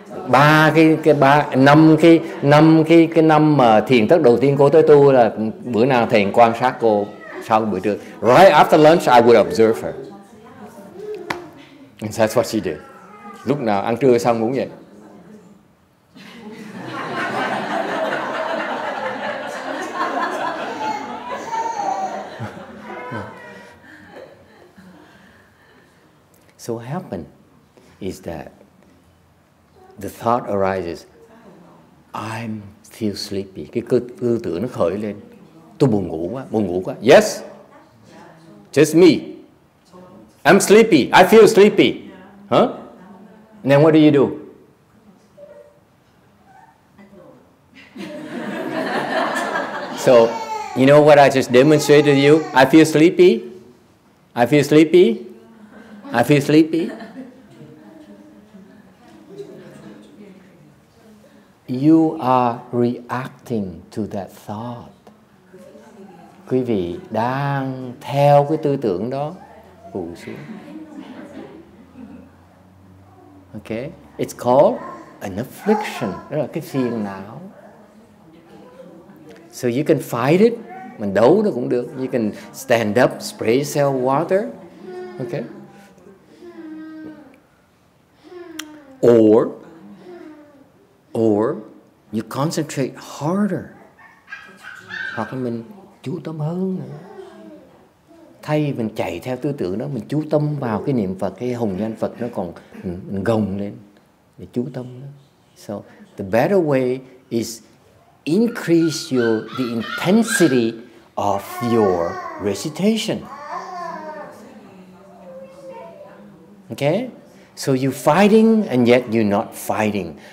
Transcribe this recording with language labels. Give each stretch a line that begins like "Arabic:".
Vietnamese: năm cái năm mà thiền thất đầu tiên cô tới tu là bữa nào thầy quan sát cô sau buổi trưa.
English: Right after lunch, I would observe her. And that's what she did.
Vietnamese: Lúc nào ăn trưa xong cũng vậy.
English: So what happened is that the thought arises, I feel sleepy.
Vietnamese: Cái tư tưởng nó khởi lên. Tôi buồn ngủ quá.
English: Yes, just me. I'm sleepy. I feel sleepy. Huh? And then what do you do? So, you know what I just demonstrated to you? I feel sleepy. I feel sleepy. I feel sleepy. You are reacting to that thought.
Vietnamese: quý vị đang theo cái tư tưởng đó hù xuống.
English: Okay, it's called an affliction,
Vietnamese: đó là cái phiền não.
English: So you can fight it,
Vietnamese: mình đấu nó cũng được.
English: You can stand up, spray yourself water, okay. Or you concentrate harder.
Vietnamese: Hoặc là mình chú tâm hơn nữa. Thay mình chạy theo tư tưởng đó, mình chú tâm vào cái niệm Phật, cái hồng danh Phật nó còn mình gồng lên để chú tâm đó.
English: So the better way is increase the intensity of your recitation. Okay? So you're fighting and yet you're not fighting.